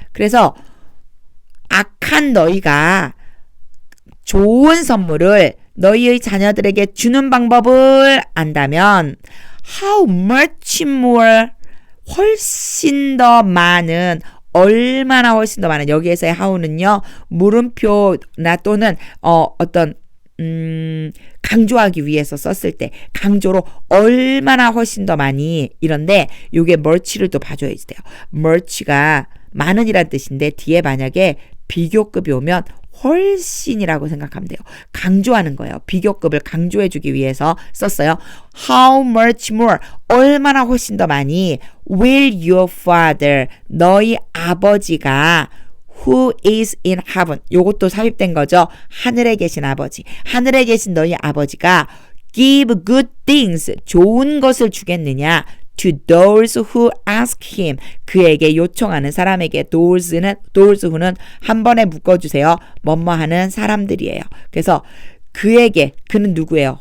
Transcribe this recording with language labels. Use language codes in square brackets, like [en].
[ko] 그래서 악한 너희가 좋은 선물을 너희의 자녀들에게 주는 방법을 안다면 [en] how much more [ko] 훨씬 더 많은 얼마나 훨씬 더 많은 여기에서의 how는요 물음표나 또는 어떤 강조하기 위해서 썼을 때 강조로 얼마나 훨씬 더 많이 이런데 요게 much를 또 봐줘야 돼요. much가 많은이란 뜻인데 뒤에 만약에 비교급이 오면 훨씬이라고 생각하면 돼요. 강조하는 거예요. 비교급을 강조해주기 위해서 썼어요. [en] How much more [ko] 얼마나 훨씬 더 많이 [en] will your father [ko] 너희 아버지가 [en] who is in heaven [ko] 요것도 삽입된 거죠. 하늘에 계신 아버지 하늘에 계신 너희 아버지가 [en] give good things [ko] 좋은 것을 주겠느냐 [en] to those who ask him [ko] 그에게 요청하는 사람에게 those who는 한 번에 묶어주세요. 뭐뭐 하는 사람들이에요. 그래서 그에게 그는 누구예요?